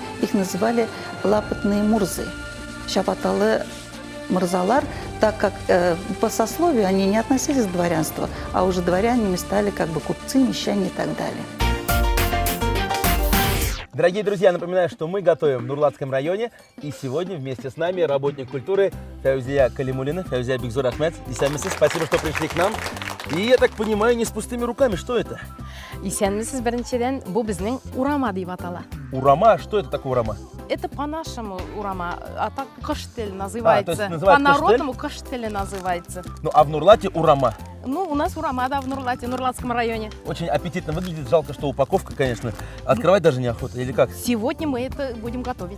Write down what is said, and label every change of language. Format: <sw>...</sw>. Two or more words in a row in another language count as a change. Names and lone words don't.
<ru>Их называли лапотные мурзы.</ru> <tt>Шапаталы мурзалар,</tt> <ru>так как по сословию они не относились к дворянству, а уже дворянами стали как бы купцы, мещане и так далее. Дорогие друзья, напоминаю, что мы готовим в Нурлатском районе, и сегодня вместе с нами работник культуры Фаузия Калимуллина, Фаузия Бигзур Ахмед.</ru> <tt>Исәнмесез,</tt> <ru>спасибо, что пришли к нам. И я так понимаю, не с пустыми руками. Что это?</ru> <tt>Исәнмесез, беренчедән, бу безнең урама дип атала.</tt> <ru>Урама? Что это такое урама? Это по-нашему урама, а так кыштель называется. То есть называют по-народному кыштель называется. Ну, а в Нурлате урама? Ну, у нас урама, да, в Нурлате, в Нурлатском районе. Очень аппетитно выглядит. Жалко, что упаковка, конечно. Открывать даже неохота, или как? Сегодня мы это будем готовить.</ru>